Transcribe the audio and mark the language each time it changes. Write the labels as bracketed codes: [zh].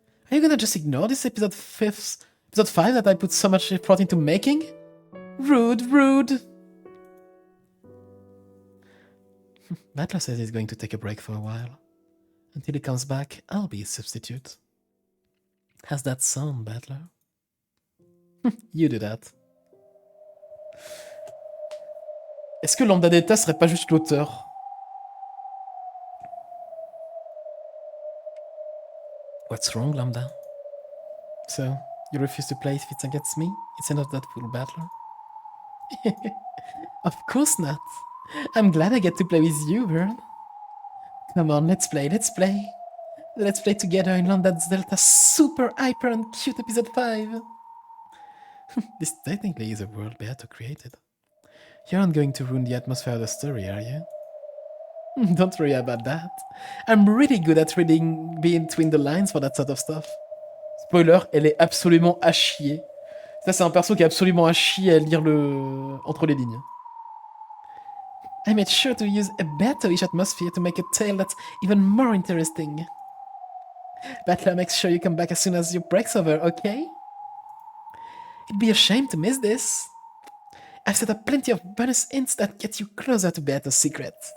[en] Are you gonna just ignore this episode 5 that I put so much effort into making? Rude, rude! Battler says he's going to take a break for a while. Until he comes back, I'll be his substitute. How's that sound, Battler? You do that. [fr] Est-ce que Lambda Delta serait pas juste l'auteur? [en] What's wrong, Lambda? So, you refuse to play if it's against me? It's not that full, Battler. Of course not. I'm glad I get to play with you, Vern. Come on, let's play, let's play. Let's play together in Lambda Delta's super hyper and cute episode 5. This technically is a world Beato created. You aren't going to ruin the atmosphere of the story, are you? Don't worry about that. I'm really good at reading between the lines for that sort of stuff. [fr] Spoiler, elle est absolument à chier. Ça, c'est un perso qui est absolument à chier à lire entre les lignes. [en] I made sure to use a Beato-ish atmosphere to make a tale that's even more interesting. Battler, make sure you come back as soon as your break's over, okay? It'd be a shame to miss this. I've set up plenty of bonus hints that get you closer to Beato's secret.